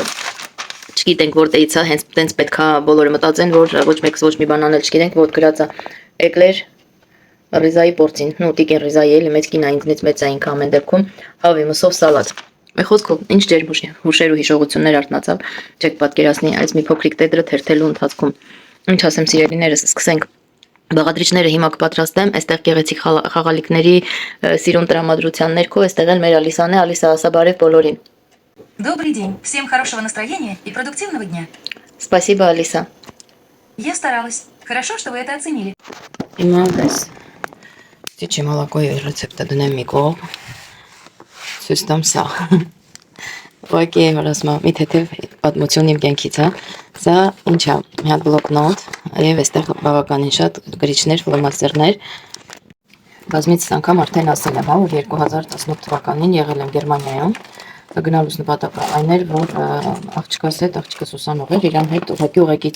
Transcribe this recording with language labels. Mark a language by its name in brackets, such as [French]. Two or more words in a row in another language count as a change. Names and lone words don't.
[Armenian] չգիտենք որտեղից է, հենց տենց պետքա բոլորը մտածեն, որ ոչ մեկս ոչ մի բան անել չգիտենք, որ գրած է էկլեր ռիզայի պորցին, նու տիկին ռիզայի էլի մեծ կինա ինձնից մեծ է ինքը ամեն դեպքում, հավի մսով սալատ։ Մի խոսքով, ինչ ջեր հուշեր ու հիշողություններ արթնացավ, չեք պատկերացնի այս մի փոքրիկ տետրը թերթելու ընթացքում։ Ինչ ասեմ սիրելիներս, սկսենք։ Բաղադրիչները հիմա կպատրաստեմ, այստեղ գեղեցիկ խաղալիքների սիրուն տրամադրության ներքո, այստեղ էլ մեր Ալիսան է, Ալիսա ասա բարև բոլորին։ [Russian] Добрый день. Всем хорошего настроения и продуктивного дня. Спасибо, Алиса. Я старалась. Хорошо, что вы это оценили. [Armenian] Հիմա ես Տիչի մալակոյի ռեցեպտը դնեմ մի կողմ, ցույց տամ սա։ Ուղղակի որ ասում եմ, մի թեթև պատմություն իմ կյանքից է։ Սա ինչ է, մի հատ բլոկնոտ, եւ այստեղ բավականին շատ գրիչներ, ֆլոմաստերներ։ Բազմից անգամ արդեն ասել եմ, հա, որ 2018 թվականին եղել եմ Գերմանիայում։ Գնալուց նպատակը այն էր, որ աղջկաս հետ, աղջկաս ուսանող էր, իրան հետ ուղղակից